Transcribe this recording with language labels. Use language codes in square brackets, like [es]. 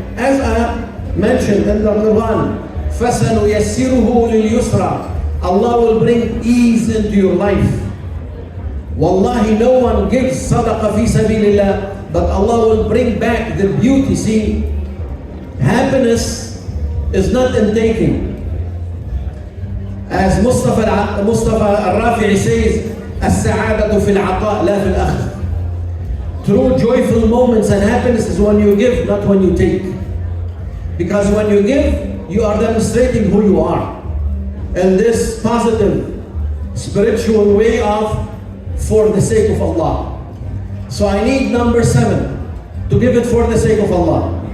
[en] As I mentioned in the Quran, [ar] فَسَنُيَسِّرُهُ لِلْيُسْرَى. [en] Allah will bring ease into your life. Wallahi, no one gives sadaqah fi sabilillah, but Allah will bring back the beauty. See, happiness is not in taking. As Mustafa al-Rafi'i says, [ar] السعادة في العطاء لا في الأخذ. [en] True joyful moments and happiness is when you give, not when you take. Because when you give, you are demonstrating who you are. And this positive spiritual way of for the sake of Allah. So I need number 7 to give it for the sake of Allah.